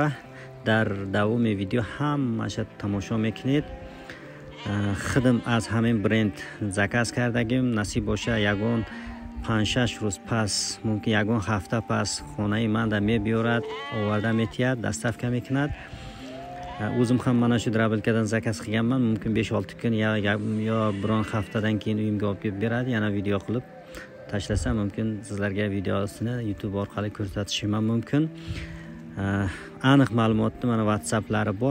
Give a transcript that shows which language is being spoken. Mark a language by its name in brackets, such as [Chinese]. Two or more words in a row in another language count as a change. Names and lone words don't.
[Tajik] дар давоми видео ҳамаша тамошо мекунед. хидм аз ҳамин бренд заказ кардагим. насиб боша ягон 5-6 рӯз пас, мумкин ягон ҳафта пас хонаи манда мебиёрад, оварда метиҳад, даставка мекунад. [Uzbek] o'zim ham mana shu драбилкадан zakaz qilganman. mumkin 5-6 kun yo biron haftadan keyin uyimga olib kelib beradi. yana video qilib tashlasam mumkin sizlarga videosini YouTube orqali ko'rsatishim ham mumkin. aniq ma'lumotni mana WhatsApplari bor.